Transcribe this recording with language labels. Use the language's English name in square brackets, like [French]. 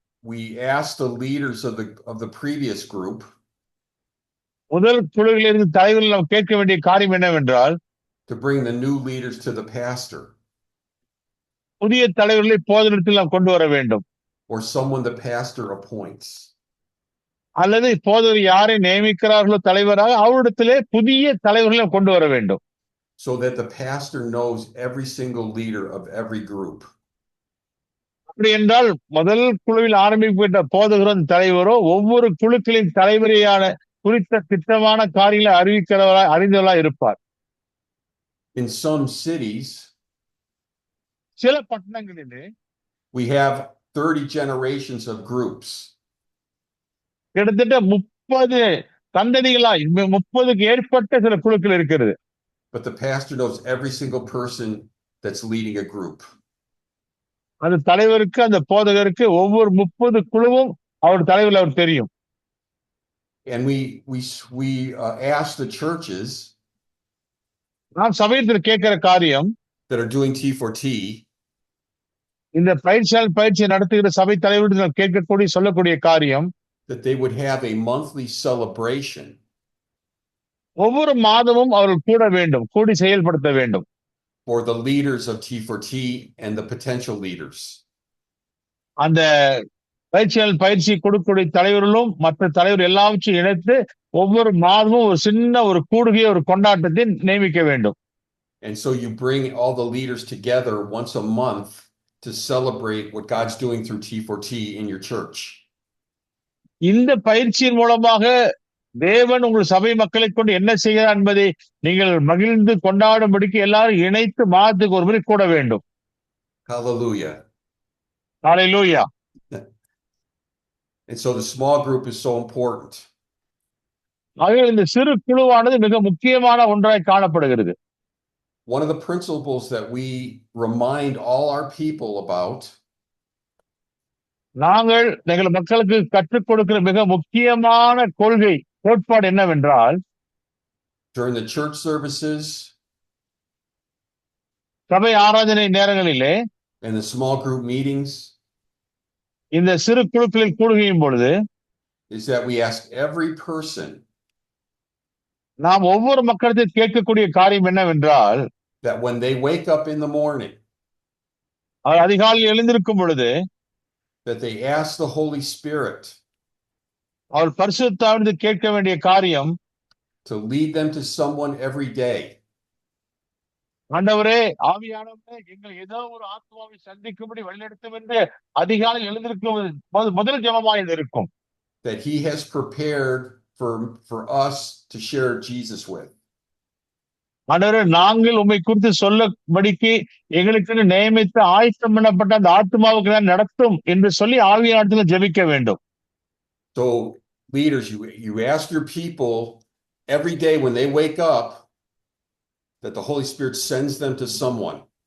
[English] we ask the leaders of the previous group [Tamil] முதல் குழுவிலிருந்து தலைவர்கள் நாம் கேட்க வேண்டிய காரியம் என்னவென்றால் [English] to bring the new leaders to the pastor. [Tamil] புதிய தலைவர்களை போதனத்தில் நாம் கொண்டு வர வேண்டும். [English] Or someone the pastor appoints. [Tamil] அல்லது போதகர் யாரை நியமிக்கிறார்களோ தலைவராக அவரிடத்திலே புதிய தலைவர்களை கொண்டு வர வேண்டும். [English] so that the pastor knows every single leader of every group. [Tamil] அப்படி என்றால் முதல் குழுவில் ஆரம்பிக்கப்பட்ட போதகரும் தலைவரோ ஒவ்வொரு குழுக்களின் தலைவரையான குறித்த திட்டமான காரியங்களை அறிந்தவர்களா இருப்பார். [English] In some cities, [Tamil] சில பட்டணங்களிலே [English] we have 30 generations of groups. [Tamil] கிட்டத்தட்ட 30 தந்ததிகளாய் 30க்கு ஏற்பட்ட சில குழுக்கள் இருக்கிறது. [English] But the pastor knows every single person that's leading a group. [Tamil] அந்த தலைவருக்கு அந்த போதகருக்கு ஒவ்வொரு 30 குழுவும் அவர் தலைவர் அவர் தெரியும். [English] And we ask the churches [Tamil] நாம் சபையில் கேட்கிற காரியம் [English] that are doing T4T, [Tamil] இந்த பயிற்சி நடத்துகிற சபை தலைவர்கள் கேட்கக்கூடிய சொல்லக்கூடிய காரியம் [English] that they would have a monthly celebration. [Tamil] ஒவ்வொரு மாதமும் அவர்கள் கூட வேண்டும், கூடி செயல்படுத்த வேண்டும். [English] For the leaders of T4T and the potential leaders. [Tamil] அந்த பயிற்சி கொடுக்கக்கூடிய தலைவர்களும் மற்ற தலைவர் எல்லாவற்றையும் இணைத்து ஒவ்வொரு மாதமும் ஒரு சின்ன ஒரு கூடுகை ஒரு கொண்டாட்டத்தை நியமிக்க வேண்டும். [English] And so you bring all the leaders together once a month to celebrate what God's doing through T4T in your church. [Tamil] இந்த பயிற்சியின் மூலமாக தேவன் உங்கள் சபை மக்களை கொண்டு என்ன செய்கிறார் என்பதை நீங்கள் மகிழ்ந்து கொண்டாடும்படிக்கு எல்லாரும் இணைத்து மாதத்துக்கு ஒரு முறை கூட வேண்டும். [English] Hallelujah. [Tamil] Hallelujah. [English] And so the small group is so important. [Tamil] ஆகவே இந்த சிறு குழுவானது மிக முக்கியமான ஒன்றாய் காணப்படுகிறது. [English] One of the principles that we remind all our people about [Tamil] நாங்கள் எங்கள் மக்களுக்கு கற்றுக் கொடுக்கிற மிக முக்கியமான கோட்பாடு என்னவென்றால் [English] during the church services [Tamil] சபை ஆராதனை நேரங்களிலே [English] and the small group meetings [Tamil] இந்த சிறு குழுக்களில் கூடுகையும் பொழுது [English] is that we ask every person [Tamil] நாம் ஒவ்வொரு மக்களிடத்தில் கேட்கக்கூடிய காரியம் என்னவென்றால் [English] that when they wake up in the morning [Tamil] அதிகாலையில் எழுந்திருக்கும் பொழுது [English] that they ask the Holy Spirit [Tamil] அவர் பரிசுத்த ஆவியிடம் கேட்க வேண்டிய காரியம் [English] to lead them to someone every day. [Tamil] ஆண்டவரே ஆவியானவரே எங்கள் ஏதோ ஒரு ஆத்மாவை சந்திக்கும்படி வழிநடத்தும் என்று அதிகாலையில் எழுந்திருக்கும் முதல் ஜெபமாய் இருக்கும். [English] That he has prepared for us to share Jesus with. [Tamil] ஆண்டவரே நாங்கள் உம்மை குறித்து சொல்லபடிக்கு எங்களுக்கு நியமித்து ஆயத்தம் பண்ணப்பட்ட அந்த ஆத்மாவுக்கு தான் நடத்தும் என்று சொல்லி ஆவியானவரிடத்தில் ஜெபிக்க வேண்டும். [English] So leaders, you ask your people every day when they wake up that the Holy Spirit sends them to someone.